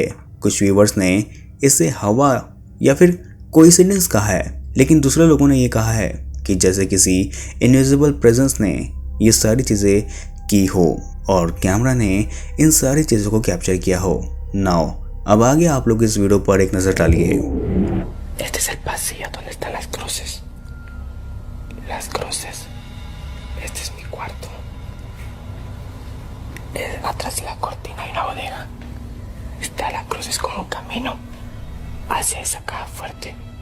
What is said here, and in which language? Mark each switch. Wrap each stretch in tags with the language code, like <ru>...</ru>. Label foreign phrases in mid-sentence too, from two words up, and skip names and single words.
<hi>कुछ व्यूवर्स ने इसे हवा या फिर कोइंसिडेंस कहा है, लेकिन दूसरे लोगों ने ये कहा है कि जैसे किसी</hi> <en>invisible presence</en> <hi>ने ये सारी चीज़ें की हो और कैमरा ने इन सारी चीज़ों को कैप्चर किया हो। नाउ अब आगे आप लोग इस वीडियो पर एक नज़र डालिए।</hi> <es>Este es el pasillo donde están las cruces. Las cruces. Este es mi cuarto. Atrás de la cortina hay una bodega. Está la cruz, es como un camino hacia esa caja fuerte.</es>